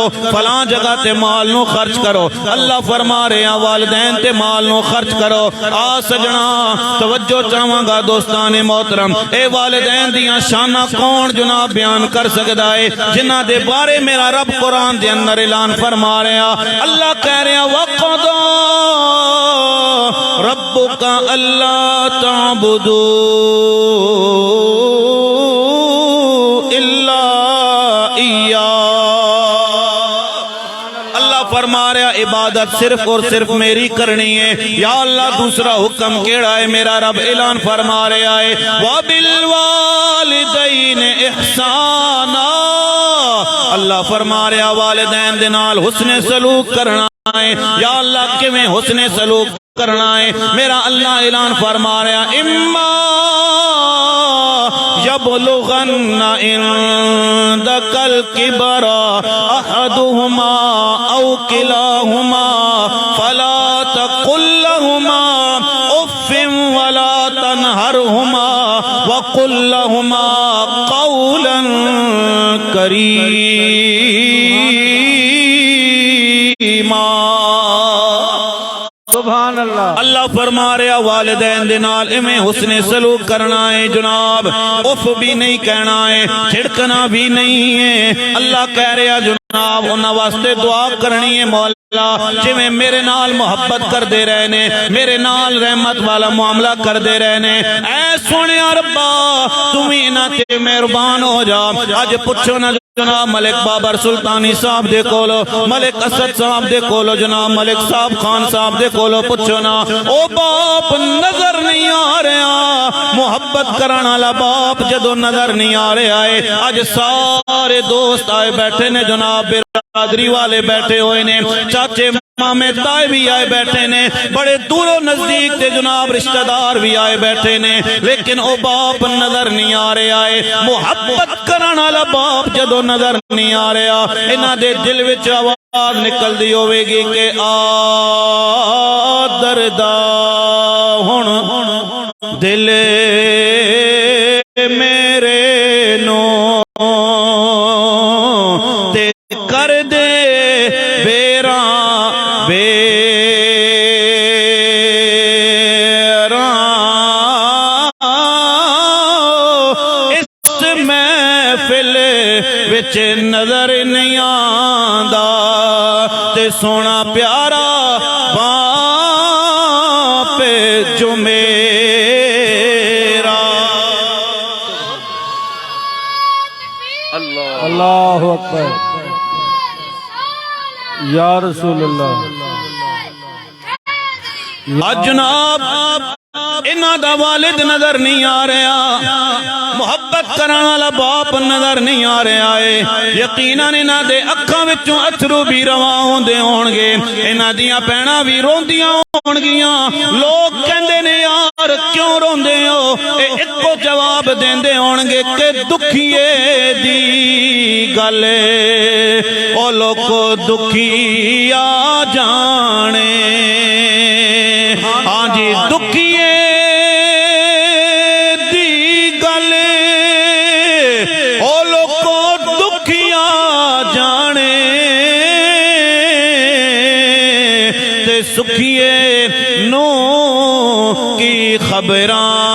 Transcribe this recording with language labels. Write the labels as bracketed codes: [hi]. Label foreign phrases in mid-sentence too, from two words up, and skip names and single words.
[pa] فلاں جگہ تے مال نو خرچ کرو اللہ فرما رہے ہیں والدین تے مال نو خرچ کرو آ سجنا توجہ چاہواں گا دوستان محترم اے والدین دیاں شانہ کون جناب بیان کر سکتا ہے جنہ دے بارے میرا رب قرآن دے اندر اعلان فرما رہے ہیں اللہ کہہ رہے ہیں [ar] وَقَضَى رَبُّكَ أَلَّا تَعْبُدُوا [pa] اللہ فرما رہا عبادت صرف اور صرف میری کرنی ہے یا اللہ دوسرا حکم کیڑا ہے میرا رب اعلان فرما رہا ہے [ar] وَبِالْوَالِدَيْنِ إِحْسَانًا [pa] اللہ فرما رہا والدین دے نال حسن سلوک کرنا ہے یا اللہ کیویں حسن سلوک کرنا ہے میرا اللہ اعلان فرما رہا اما [ar] یبلغن عندک الکبر احدہما او کلاہما فلا تقل لهما اف ولا تنہرہما وقل لهما قولا کریما سبحان اللہ [pa] اللہ فرما رہا والدین دے نال ایویں حسن سلوک کرنا ہے جناب اف بھی نہیں کہنا ہے چھڑکنا بھی نہیں ہے اللہ کہہ رہا جناب انہاں واسطے دعا کرنی ہے مولا اللہ جویں میرے نال محبت کر دے رہے نے میرے نال رحمت والا معاملہ کر دے رہے نے اے سونے ربا تمہیں انہاں تے مہربان ہو جا اج پوچھو نا جناب ملک بابر سلطانی صاحب دے کولو ملک اسد صاحب دے کولو جناب ملک صاحب خان صاحب دے کولو پوچھو نا او باپ نظر نہیں آ رہا محبت کرانا والا باپ جدو نظر نہیں آ رہا ہے اج سارے دوست آئے بیٹھے نے جناب برادری والے بیٹھے ہوئے نے چاچے مامے تائے بھی آئے بیٹھے نے بڑے دور و نزدیک تے جناب رشتہ دار بھی آئے بیٹھے نے لیکن او باپ نظر نہیں آ رہا ہے محبت کرانا والا باپ جدو نظر نہیں آ رہا انہاں دے دل وچ آواز نکل دی ہوے گی کہ آ دردا ہن دل میرے نو تے کر دے نظر نہیں آندا تے سونا پیارا باپ جو میرا [ar] اللہ اکبر یا رسول اللہ [pa] جناب انہاں دا والد نظر نہیں آ رہا محبت کرن والا باپ نظر نہیں آ رہا ہے یقیناً انہاں دے اکھاں وچوں اتھرو بھی رواں ہوندے ہون گے انہاں دیاں بہناں بھی روندیاں ہون گیاں لوگ کہندے نے یار کیوں روندے ہو اے اکو جواب دیندے ہون گے کہ دکھیے دی گل او لوکو دکھی آ جانے ہاں جی دکھیے دی گل او لوکو دکھیا جانے تے سکھیے نو کی خبراں